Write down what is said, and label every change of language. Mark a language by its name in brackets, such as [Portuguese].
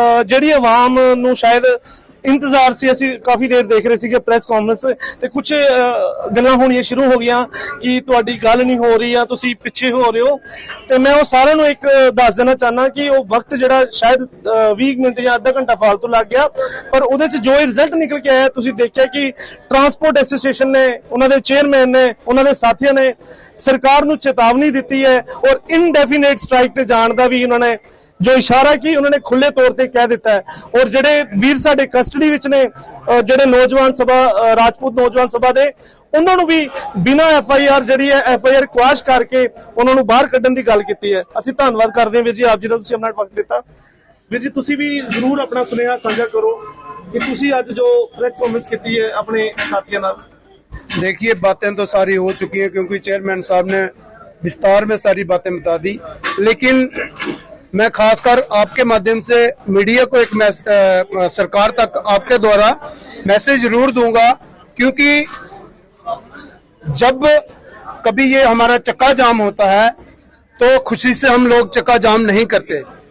[Punjabi] ਜਿਹੜੀ ਆਵਾਮ ਨੂੰ ਸ਼ਾਇਦ ਇੰਤਜ਼ਾਰ ਸੀ, ਅਸੀਂ ਕਾਫੀ ਦੇਰ ਦੇਖ ਰਹੇ ਸੀਗੇ ਪ੍ਰੈਸ ਕਾਨਫਰੰਸ ਤੇ ਕੁਝ ਗੱਲਾਂ ਹੋਣੀਆਂ ਸ਼ੁਰੂ ਹੋ ਗਈਆਂ ਕਿ ਤੁਹਾਡੀ ਗੱਲ ਨਹੀਂ ਹੋ ਰਹੀ ਆ, ਤੁਸੀਂ ਪਿੱਛੇ ਹੋ ਰਹੇ ਹੋ, ਤੇ ਮੈਂ ਉਹ ਸਾਰਿਆਂ ਨੂੰ ਇੱਕ ਦੱਸ ਦੇਣਾ ਚਾਹਨਾ ਕਿ ਉਹ ਵਕਤ ਜਿਹੜਾ ਸ਼ਾਇਦ 20 ਮਿੰਟ ਜਾਂ ਅੱਧਾ ਘੰਟਾ ਫਾਲਤੂ ਲੱਗ ਗਿਆ, ਪਰ ਉਹਦੇ ਚ ਜੋ ਰਿਜ਼ਲਟ ਨਿਕਲ ਕੇ ਆਇਆ ਤੁਸੀਂ ਦੇਖਿਆ ਕਿ ਟਰਾਂਸਪੋਰਟ ਐਸੋਸੀਏਸ਼ਨ ਨੇ, ਉਹਨਾਂ ਦੇ ਚੇਅਰਮੈਨ ਨੇ, ਉਹਨਾਂ ਦੇ ਸਾਥੀਆਂ ਨੇ ਸਰਕਾਰ ਨੂੰ ਚੇਤਾਵਨੀ ਦਿੱਤੀ ਹੈ ਔਰ ਇਨਡੈਫੀਨੇਟ ਸਟ੍ਰਾਈਕ ਤੇ ਜਾਣ ਦਾ ਵੀ ਉਹਨਾਂ ਨੇ जो इशारा की उन्होंने खुले तौर पर कह दिता है। और ਜਿਹੜੇ ਵੀਰ ਸਾਡੇ ਕਸਟਡੀ ਵਿੱਚ ਨੇ ਜਿਹੜੇ ਨੌਜਵਾਨ ਸਭਾ ਰਾਜਪੂਤ ਨੌਜਵਾਨ ਸਭਾ ਦੇ ਉਹਨਾਂ ਨੂੰ ਵੀ ਬਿਨਾਂ FIR ਜਿਹੜੀ ਹੈ FIR ਕੁਆਸ਼ ਕਰਕੇ ਉਹਨਾਂ ਨੂੰ ਬਾਹਰ ਕੱਢਣ ਦੀ ਗੱਲ ਕੀਤੀ ਹੈ। ਅਸੀਂ ਧੰਨਵਾਦ ਕਰਦੇ ਹਾਂ ਵੀਰ ਜੀ ਆਪ ਜੀ ਦਾ, ਤੁਸੀਂ ਆਪਣਾ ਵਕਤ ਦਿੱਤਾ। ਵੀਰ ਜੀ ਤੁਸੀਂ ਵੀ ਜ਼ਰੂਰ ਆਪਣਾ ਸੁਨੇਹਾ ਸਾਂਝਾ ਕਰੋ कि तुसी आज जो प्रेस कॉन्फ्रेंस की है अपने साथियों नाल। [Hindi] देखिए बातें तो सारी हो चुकी हैं क्योंकि चेयरमैन साहब ने विस्तार में सारी बातें बता दी, लेकिन मैं खासकर आपके माध्यम से मीडिया को एक सरकार तक आपके द्वारा मैसेज जरूर दूंगा, क्योंकि जब कभी ये हमारा चक्का जाम होता है तो खुशी से हम लोग चक्का जाम नहीं करते।